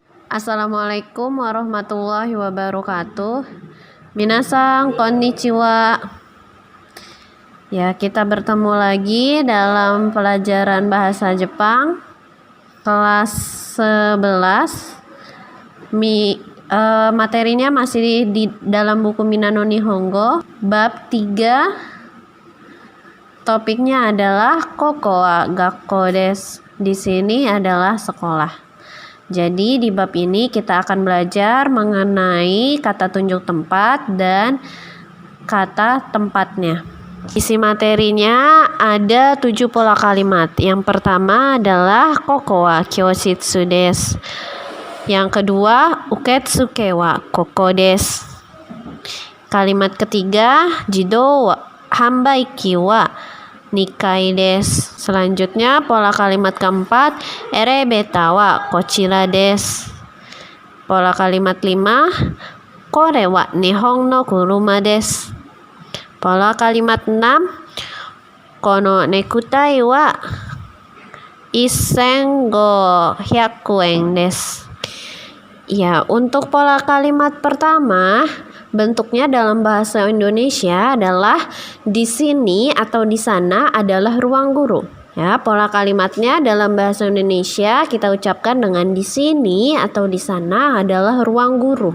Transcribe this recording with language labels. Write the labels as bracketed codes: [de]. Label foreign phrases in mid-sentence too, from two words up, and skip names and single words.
[ar] السلام عليكم ورحمة الله وبركاته. [ja] みなさんこんにちは. [id] Ya, kita bertemu lagi dalam pelajaran bahasa Jepang kelas 11. Materinya masih di dalam buku Minano Nihongo bab 3. Topiknya adalah [ja] ここは学校です. [id] Di sini adalah sekolah. Jadi di bab ini kita akan belajar mengenai kata tunjuk tempat dan kata tempatnya. Isi materinya ada 7 pola kalimat. Yang pertama adalah [ja] ここは教室です. [id] Yang kedua [ja] 受付はここです. [id] Kalimat ketiga [ja] 自動は販売機は二階です. [id] Selanjutnya pola kalimat keempat [ja] エレベーターはこちらです. [id] Pola kalimat 5 [ja] これは日本の車です. [id] Pola kalimat 6 [ja] このネクタイは1500円です. [id] Ya, untuk pola kalimat pertama, bentuknya dalam bahasa Indonesia adalah di sini atau di sana adalah ruang guru. Ya, pola kalimatnya dalam bahasa Indonesia kita ucapkan dengan di sini atau di sana adalah ruang guru.